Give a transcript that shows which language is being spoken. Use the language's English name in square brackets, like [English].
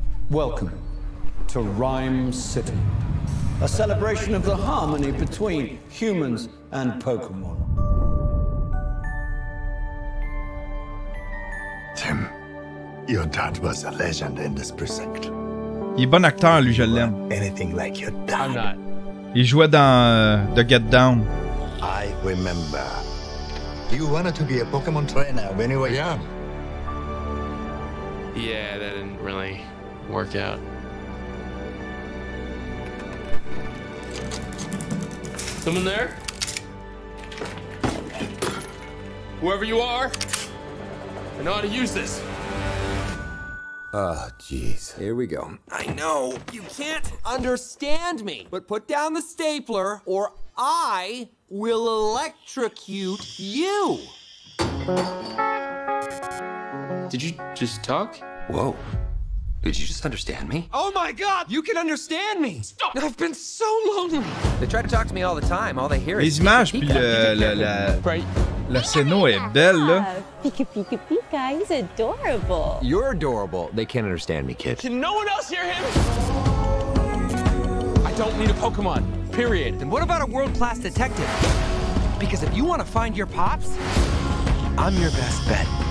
[English] Welcome to Rhyme City, a celebration of the harmony between humans and Pokemon. Tim, your dad was a legend in this precinct. [French] Il est bon acteur, lui, je l'aime. [English] Anything like your dad. I'm not. [French] Il jouait dans The Get Down. [English] I remember. You wanted to be a Pokemon trainer when you were young. Yeah, that didn't really work out. Someone there? Whoever you are, I know how to use this. Oh, jeez. Here we go. I know, you can't understand me, but put down the stapler or I will electrocute you. Did you just talk? Whoa. Did you just understand me? Oh my God, you can understand me. Stop. I've been so lonely. They try to talk to me all the time. All they hear is... [French] Les images, puis la scéno est belle, là. [English] Pika Pika Pika, he's adorable. You're adorable. They can't understand me, kid. Can no one else hear him? I don't need a Pokemon, period. Then what about a world-class detective? Because if you want to find your pops, I'm your best bet.